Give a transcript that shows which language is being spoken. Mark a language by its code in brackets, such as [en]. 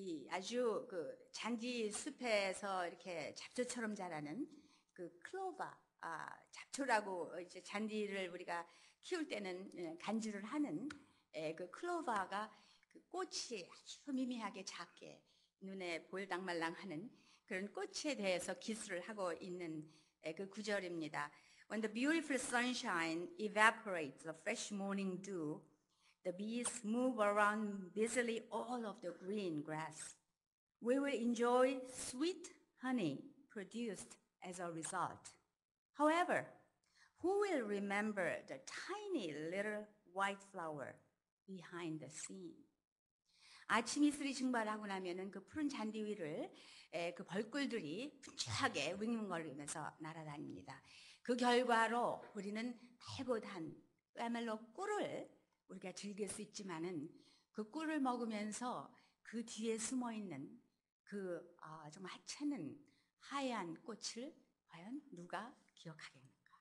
[ko] 아주 그 잔디 숲에서 이렇게 잡초처럼 자라는 그 클로버, 잡초라고 이제 잔디를 우리가 키울 때는 간주를 하는 그 클로버가 그 꽃이 아주 미미하게 작게 눈에 볼당말랑하는 그런 꽃에 대해서 기술을 하고 있는 그 구절입니다. [en] When the beautiful sunshine evaporates the fresh morning dew, the bees move around busily all of the green grass. We will enjoy sweet honey produced as a result. However, who will remember the tiny little white flower behind the scene? [ko] 아침 이슬이 증발하고 나면은 그 푸른 잔디 위를 그 벌꿀들이 분주하게 윙윙거리면서 날아다닙니다. 그 결과로 우리는 달고 단 그야말로 꿀을 우리가 즐길 수 있지만은 그 꿀을 먹으면서 그 뒤에 숨어 있는 그 정말 하찮은 하얀 꽃을 과연 누가 기억하겠는가?